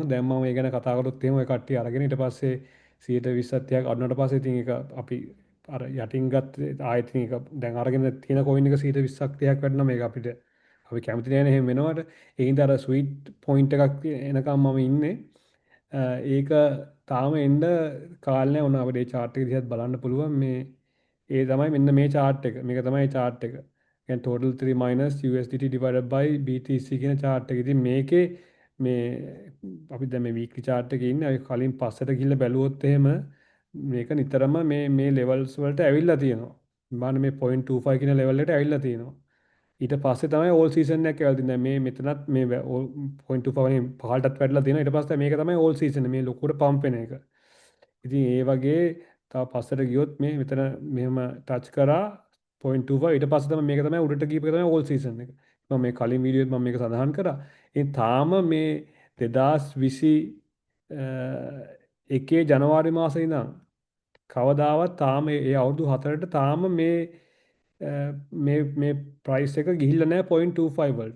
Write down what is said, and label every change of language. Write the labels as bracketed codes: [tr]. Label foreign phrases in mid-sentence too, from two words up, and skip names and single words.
[si] දැන් මම ඒ ගැන කතා කරොත් එහෙම ඔය කට්ටිය අරගෙන ඊට පස්සේ 120ක් අඩු වුණාට පස්සේ ඉතින් ඒක අපි අර යටින් ගත්ත ආයෙත් ඉතින් ඒක දැන් අරගෙන තියෙන කොයින් එක 120ක් 30ක් වැඩිනවා මේක අපිට. අපි කැමති නැහැ නේ එහෙම වෙනවට. ඒ හින්දා අර ස්වීට් පොයින්ට් එකක් එනකම් මම ඉන්නේ. ඒක තාම එන්න කාලේ නැහැ. ඕන අපිට ඒ chart එක දිහාත් බලන්න පුළුවන් මේ ඒ තමයි මෙන්න මේ chart එක. මේක තමයි chart එක. කියන්නේ [en] total 3 minus USDT divided by BTC [si] කියන chart එක. ඉතින් මේකේ මේ අපි දැන් මේ [en] weekly chart [si] එකේ ඉන්නේ. අපි කලින් පස්සට ගිහිල්ලා බැලුවොත් එහෙම මේක නිතරම මේ levels වලට ඇවිල්ලා තියෙනවා. බලන්න මේ 0.25 කියන level එකට ඇවිල්ලා තියෙනවා. ඊට පස්සේ තමයි [en] all season [si] එකක් ඇවිල්ලා තියෙන්නේ. මේ මෙතනත් මේ 0.25 වලින් පහළටත් වැඩිලා තියෙනවා. ඊට පස්සේ මේක තමයි [en] all season [si] මේ ලොකුවට පම්ප් වෙන එක. ඉතින් ඒ වගේ තව පස්සට ගියොත් මේ මෙතන මෙහෙම ටච් කරා 0.25 ඊට පස්සේ තමයි මේක තමයි උඩට ගියප එක තමයි [en] all season [si] එක. මම මේ කලින් වීඩියෝත් මම මේක සඳහන් කරා. ඉතින් තාම මේ 2021 ජනවාරි මාසේ ඉඳන් කවදාවත් තාම ඒ අවුරුදු 4ට තාම මේ ප්‍රයිස් එක ගිහිල්ලා නැහැ 0.25 වලට.